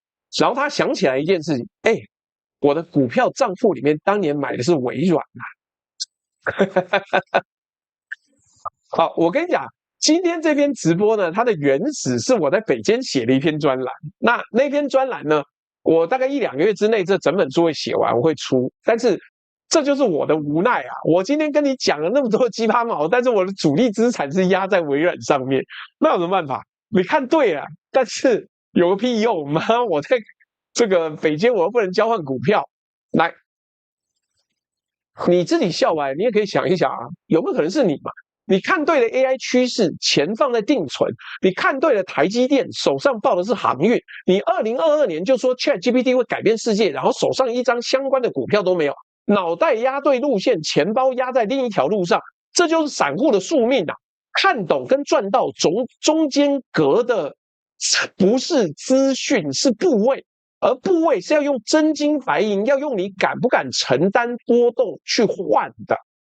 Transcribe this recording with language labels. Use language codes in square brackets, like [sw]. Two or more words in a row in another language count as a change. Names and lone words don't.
[zh] 然後他想起來一件事情，我的股票賬戶裡面當年買的是微軟啊。好，我跟你講，今天這篇直播呢，它的原始是我在北間寫的一篇專欄，那篇專欄呢，我大概1-2個月之內，這整本書會寫完，我會出。但是這就是我的無奈啊！我今天跟你講了那麼多雞巴毛，但是我的主力資產是壓在微軟上面，那有什麼辦法？你看對了，但是有個屁用！媽，我在這個北京我又不能交換股票。來，你自己笑完，你也可以想一想啊，有沒有可能是你嘛？你看對了 AI 趨勢，錢放在定存；你看對了台積電，手上抱的是航運。你2022年就說 ChatGPT 會改變世界，然後手上一張相關的股票都沒有，腦袋壓對路線，錢包壓在另一條路上，這就是散戶的宿命啊！看懂跟賺到中間隔的不是資訊，是部位，而部位是要用真金白銀，要用你敢不敢承擔波動去換的。